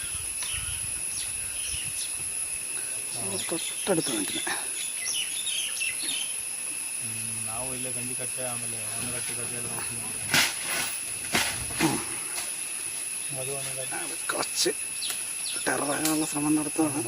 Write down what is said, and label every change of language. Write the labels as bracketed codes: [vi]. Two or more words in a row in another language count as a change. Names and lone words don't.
[ml] തൊട്ടടുത്ത് നിൽക്കുന്നത് [kn] ಗಂಜಿ ಕಟ್ಟೆ ಆಮೇಲೆ ಆಮಗಟ್ಟಿ ಕಟ್ಟೆ ಎಲ್ಲ മധുവാണ് [ml] കുറച്ച് ടെററാകാനുള്ള ശ്രമം നടത്തുകയാണ്.